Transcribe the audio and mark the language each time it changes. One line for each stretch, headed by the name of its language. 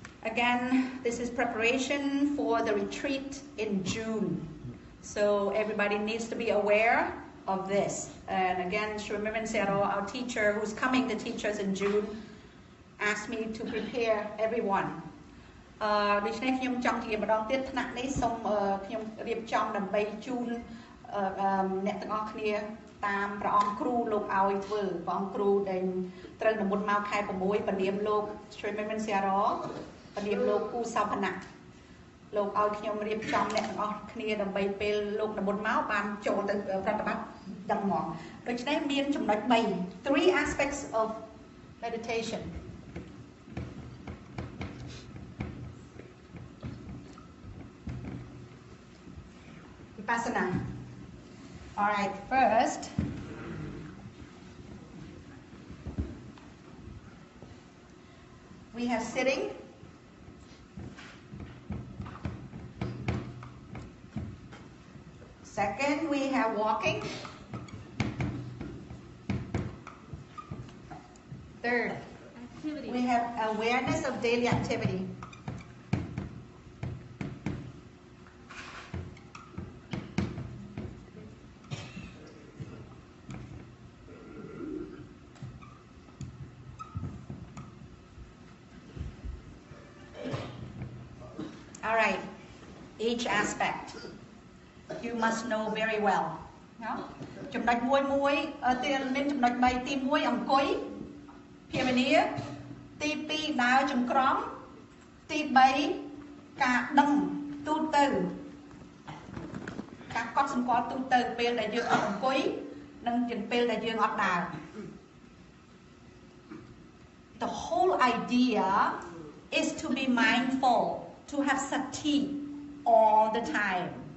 English: again this is preparation for the retreat in June so everybody needs to be aware of this and again Shriman Sero our teacher who's coming to teach us in June asked me to prepare everyone
Khmer: ដូច្នេះខ្ញុំចង់ជាម្ដងទៀតថ្នាក់នេះសូមខ្ញុំរៀបចំដើម្បីជូន អ្នកទាំងអស់គ្នាតាមព្រះអង្គគ្រូលោកឲ្យធ្វើព្រះអង្គគ្រូដែលត្រូវនិមន្តមកខែ6ពនាមលោកជួយមិនសៀរពនាមលោកគូសោភណៈលោកឲ្យខ្ញុំរៀបចំអ្នកទាំងអស់គ្នាដើម្បីពេលលោកនិមន្តមកបានចូលទៅប្រតិបត្តិដឹងហ្មងដូច្នេះមានចំណុច3
English: three aspects of meditation Vipassana. All right, first, we have sitting. Second, we have walking. Third, we have awareness of daily activity. All right, each aspect you must know very well.
Khmer: ចំណុចមួយទៀតមានចំណុច3ទី1អង្គុយភាវនាទី2ដើរចង្ក្រមទី3ការដឹងទូទៅការកត់សម្គាល់ទូទៅពេលដែលយើងអត់អង្គុយនិងពេលដែលយើងអត់ដើរ
English: The whole idea is to be mindful to have sati all the time.